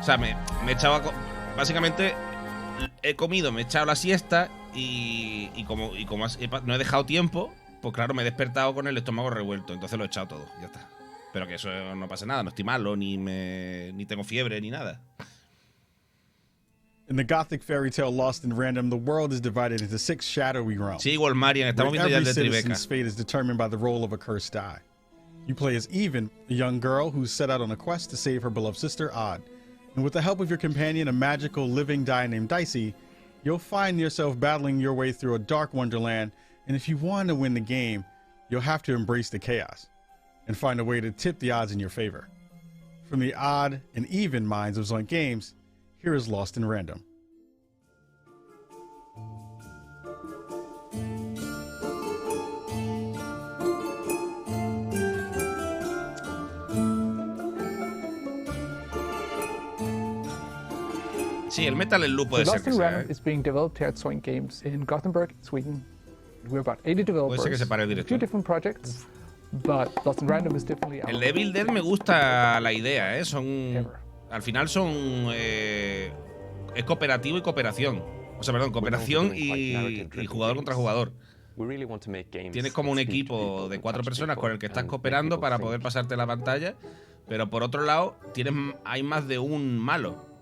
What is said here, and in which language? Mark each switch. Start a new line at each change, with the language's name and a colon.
Spanish: O sea, me he echado básicamente he comido, me he echado la siesta y como no he dejado tiempo, pues claro, me he despertado con el estómago revuelto, entonces lo he echado todo, ya está. Pero que eso no pasa nada, no estoy malo, ni tengo fiebre, ni nada.
English: In the Gothic fairy tale Lost in Random, the world is divided into 6 shadowy realms.
Spanish: Sí, igual Marian, estamos viendo ya el de Tribeca.
English: Every citizen's fate is determined by the roll of a cursed die. You play as Even, a young girl who's set out on a quest to save her beloved sister, Odd. And with the help of your companion, a magical living die named Dicey, you'll find yourself battling your way through a dark wonderland, and if you want to win the game, you'll have to embrace the chaos and find a way to tip the odds in your favor. From the Odd and Even minds of Zoink Games, here is Lost in Random.
Spanish: Sí, el Metal Slug puede ser
English: Lost in Random is being developed here at Zoink Games in Gothenburg, Sweden. We're about 80 developers.
Spanish: Puede ser que se pare el
English: A few director. different projects, but Lost in Random is definitely
Spanish: El de Evil Dead me gusta la idea, ¿eh? Al final es cooperativo y cooperación. O sea, perdón, cooperación y jugador contra jugador. Tienes como un equipo de 4 personas con el que estás cooperando para poder pasarte la pantalla, pero por otro lado hay más de un malo.